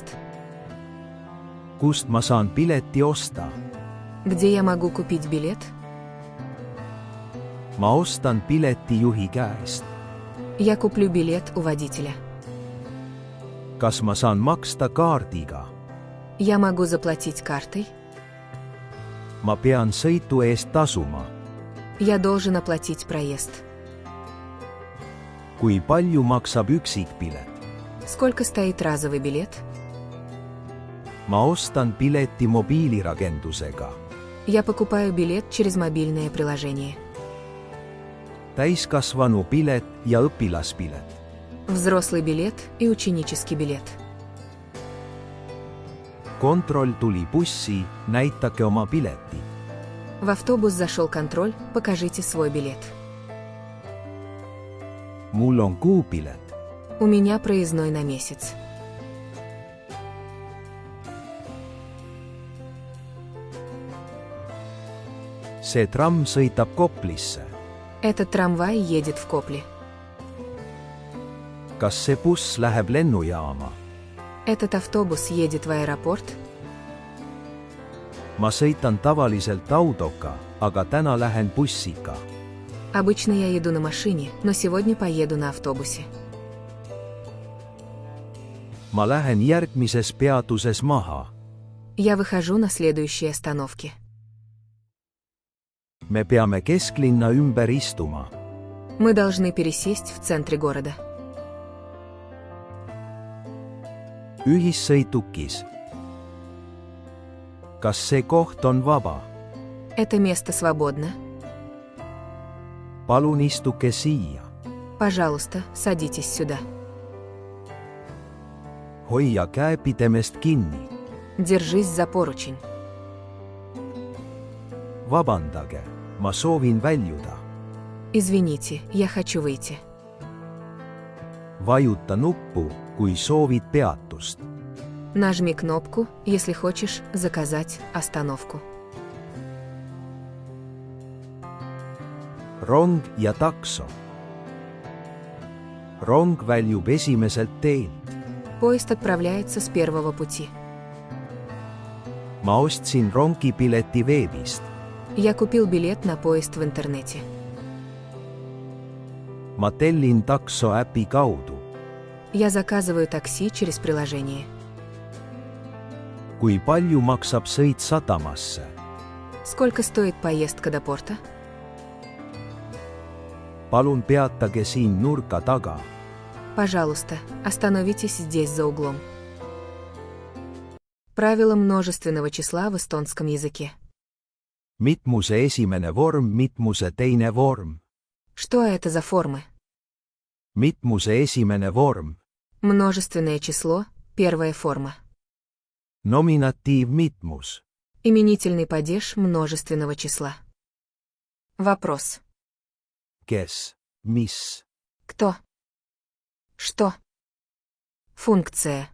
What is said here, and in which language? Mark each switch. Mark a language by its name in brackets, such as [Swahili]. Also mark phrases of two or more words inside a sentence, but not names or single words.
[Estonian] kust ma saan pileti osta? [Russian] Где я могу купить билет? [Estonian] ma ostan piletijuhi käest. [Russian] Я куплю билет у водителя. [Estonian] kas ma saan maksta kaardiga? [Russian] Я могу заплатить картой? [Estonian] ma pean sõidu eest tasuma. [Russian] Я должен оплатить проезд. [Estonian] kui palju maksab üksikpilet? [Russian] Сколько стоит разовый билет? [Estonian] ma ostan pileti mobiilirakendusega. [Russian] Я покупаю билет через мобильное приложение. [Estonian] täiskasvanu pilet ja õpilaspilet. [Russian] Взрослый билет и ученический билет. [Estonian] kontroll tuli bussi, näitake oma piletid. [Russian] В автобус зашел контроль, покажите свой билет. [Estonian] mul on kuupilet. [Russian] У меня проездной на месяц. [Estonian] see tramm sõidab Koplisse. [Russian] Этот трамвай едет в Копли. [Estonian] kas see buss läheb lennujaama? [Russian] Этот автобус едет в аэропорт. [Estonian] ma sõitan tavaliselt autoga, aga täna lähen bussiga. [Russian] Обычно я еду на машине, но сегодня поеду на автобусе. [Estonian] ma lähen järgmises peatuses maha. [Russian] Я выхожу на следующей остановке. [Estonian] me peame kesklinna ümber istuma. [Russian] Мы должны пересесть в центре города. [Estonian] ühissõidukis. kas see koht on vaba? [Russian] Это место свободно. [Estonian] palun istuge siia. [Russian] Пожалуйста, садитесь сюда. [Estonian] hoia käepidemest kinni. [Russian] Держись за поручень. [Estonian] vabandage, ma soovin väljuda. [Russian] Извините, я хочу выйти. [Estonian] vajuta nuppu, kui soovid peatust. [Russian] Нажми кнопку, если хочешь заказать остановку. [Estonian] rong ja takso. rong väljub esimeselt teelt. [Russian] Поезд отправляется с первого пути. [Estonian] ma ostsin rongipileti veebist. [Russian] Я купил билет на поезд в интернете. [Estonian] ma tellin takso äpi kaudu. [Russian] Я заказываю такси через приложение. [Estonian] kui palju maksab sõit sadamasse? [Russian] Сколько стоит поездка до порта? [Estonian] palun peatage siin nurga taga. [Russian] Пожалуйста, остановитесь здесь за углом. Правило множественного числа в эстонском языке. [Estonian] mitmuse esimene vorm, mitmuse teine vorm. [Russian] Что это за формы? [Estonian] mitmuse esimene vorm. [Russian] Множественное число, первая форма. [Estonian] nominatiiv mitmus. [Russian] Именительный падеж множественного числа. Вопрос. [Estonian] kes, mis. [Russian] Кто? Что? Функция.